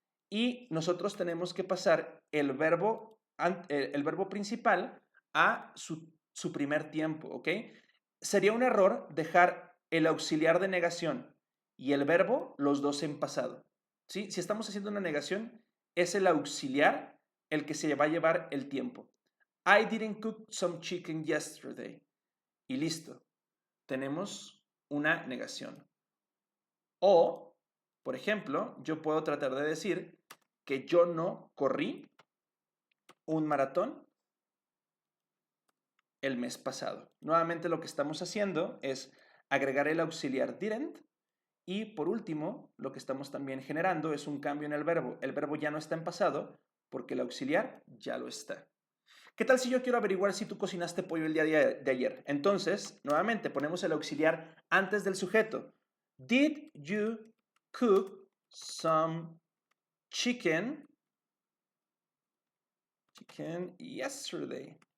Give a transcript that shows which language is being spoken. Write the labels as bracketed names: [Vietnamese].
[Spanish] Y nosotros tenemos que pasar el verbo principal a su primer tiempo, ¿ok? Sería un error dejar el auxiliar de negación y el verbo, los dos en pasado. ¿Sí? Si estamos haciendo una negación, es el auxiliar el que se va a llevar el tiempo. [English] I didn't cook some chicken yesterday. [Spanish] Y listo. Tenemos una negación. O, por ejemplo, yo puedo tratar de decir que yo no corrí un maratón el mes pasado. Nuevamente lo que estamos haciendo es agregar el auxiliar didn't y por último lo que estamos también generando es un cambio en el verbo. El verbo ya no está en pasado porque el auxiliar ya lo está. ¿Qué tal si yo quiero averiguar si tú cocinaste pollo el día de ayer? Entonces, nuevamente ponemos el auxiliar antes del sujeto. [English] Did you cook some chicken yesterday?